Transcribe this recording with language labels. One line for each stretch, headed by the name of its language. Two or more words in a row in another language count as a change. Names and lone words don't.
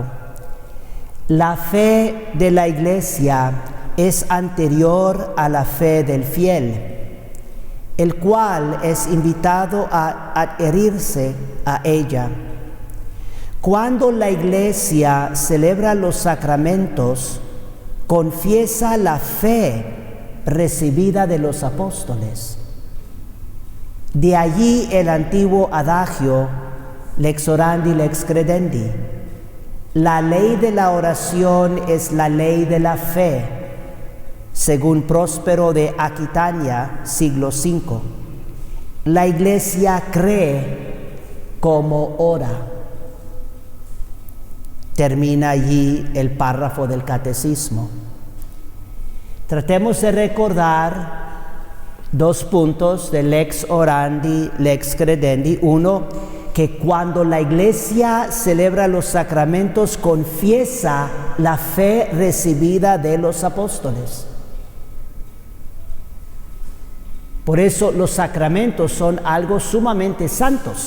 Spanish: La fe de la Iglesia es anterior a la fe del fiel, el cual es invitado a adherirse a ella. Cuando la Iglesia celebra los sacramentos, confiesa la fe recibida de los apóstoles. De allí el antiguo adagio,
Latin: lex orandi, lex credendi.
Spanish: La ley de la oración es la ley de la fe, según Próspero de Aquitania, siglo V. La Iglesia cree como ora. Termina allí el párrafo del Catecismo. Tratemos de recordar dos puntos de
Latin: lex orandi, lex credendi.
Spanish: Uno, que cuando la Iglesia celebra los sacramentos, confiesa la fe recibida de los apóstoles. Por eso los sacramentos son algo sumamente santos.